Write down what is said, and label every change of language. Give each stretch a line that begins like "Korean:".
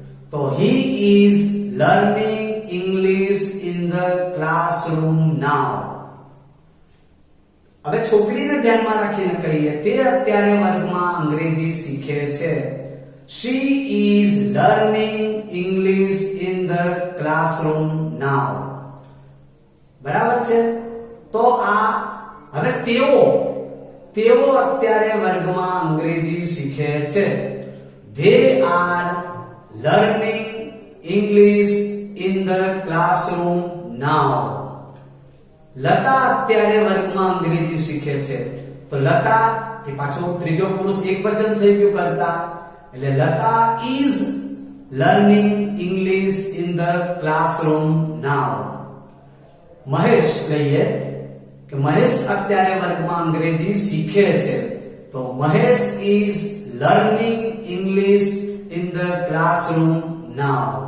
English: તો he is learning English in the classroom now.
Gujarati: હવે છોકરીને ધ્યાનમાં રાખીને કહીએ તે અત્યારે વર્ગમાં અંગ્રેજી શીખે છે.
English: She is learning English in the classroom now.
Gujarati: બરાબર છે? તો આ હવે તેઓ અત્યારે વર્ગમાં અંગ્રેજી શીખે છે.
English: They are learning English in the classroom now.
Gujarati: Lata અત્યારે વર્ગમાં અંગ્રેજી શીખે છે. તો લતા એ પાછો ત્રીજો પુરુષ એકવચન થઈ ગયું કરતા, એટલે Lata
English: is learning English in the classroom now.
Gujarati: Mahesh લઈએ કે મહેશ અત્યારે વર્ગમાં અંગ્રેજી શીખે છે.
English: તો Mahesh is learning English in the classroom now.